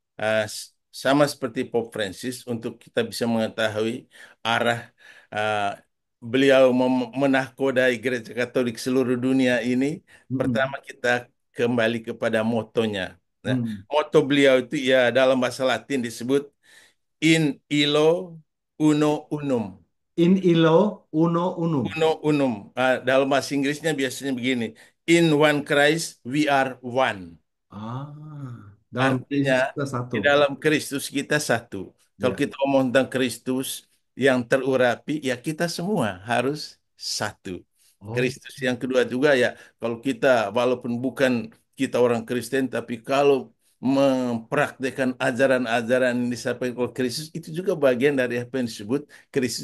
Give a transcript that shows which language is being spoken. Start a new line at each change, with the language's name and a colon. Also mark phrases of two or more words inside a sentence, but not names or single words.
Indonesian: Sama seperti Pope Francis, untuk kita bisa mengetahui arah ah, beliau menahkodai Gereja Katolik seluruh dunia ini, Mm-mm. pertama kita kembali kepada motonya. Nah, Hmm. moto beliau itu ya dalam bahasa Latin disebut
Latin: In Illo Uno Unum. In illo uno unum. Uno Unum.
Indonesian: Dalam bahasa Inggrisnya biasanya begini,
English: In one Christ we are one.
Indonesian: Dalam Artinya Kristus kita satu. di dalam Kristus kita satu. Kalau Ya. kita ngomong tentang Kristus yang terurapi, ya kita semua harus satu. Oh. Kristus yang kedua juga ya, kalau kita walaupun bukan kita orang Kristen, tapi kalau mempraktekkan ajaran-ajaran yang disampaikan oleh Kristus, itu juga bagian dari apa yang disebut Kristus.